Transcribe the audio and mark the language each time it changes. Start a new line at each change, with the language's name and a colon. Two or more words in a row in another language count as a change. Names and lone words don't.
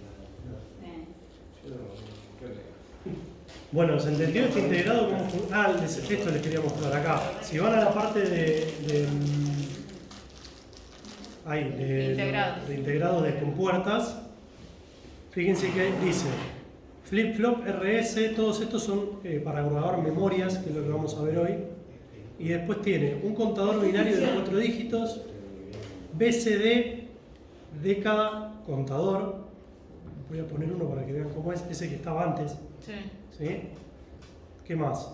Spanish: Bueno, ¿se entendió este integrado? ¿Cómo esto les quería mostrar acá. Si van a la parte de integrados de compuertas, fíjense que dice flip-flop, RS, todos estos son para grabar memorias, que es lo que vamos a ver hoy. Y después tiene un contador binario de 4 dígitos, BCD de cada contador. Voy a poner uno para que vean cómo es, ese que estaba antes. Sí. ¿Sí? ¿Qué más?